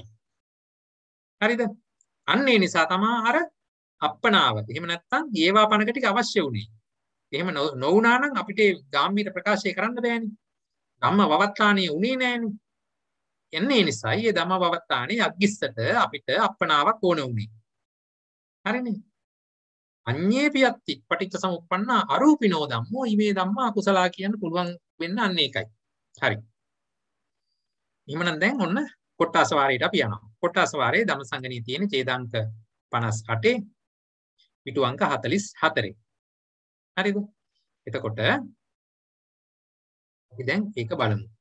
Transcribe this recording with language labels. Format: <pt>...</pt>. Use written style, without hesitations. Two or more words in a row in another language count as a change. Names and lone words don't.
<si>හරිද? අන්න ඒ නිසා තමයි අර අප්පනාව. එහෙම නැත්නම් ඒවාපනක ටික අවශ්‍ය වුණේ. එහෙම නොවුනා නම් අපිට ගාම්භීර ප්‍රකාශය කරන්න බෑනේ. ධම්මවවත්තාණිය උනේ නෑනේ. එන්නේ නිසායි මේ ධම්මවවත්තාණිය අග්ගිස්සට අපිට අප්පනාවක් ඕන උනේ. හරිනේ?</si> <pi>අඤ්ඤේ පියත්ති පටිච්ච සමුප්පන්න අරූපිනෝ ධම්මෝ ීමේ ධම්මා කුසලා</pi> <si>කියන්න පුළුවන් වෙන්න අන්න ඒකයි. හරි. එහෙනම් දැන් ඔන්න කොට්ටාස වාරයට අපි යනවා. කොට්ටාස වාරයේ ධම්මසංගණී තියෙන ඡේදාංක 58 පිටු අංක 44. හරිද? එතකොට අපි දැන් ඒක බලමු.</si>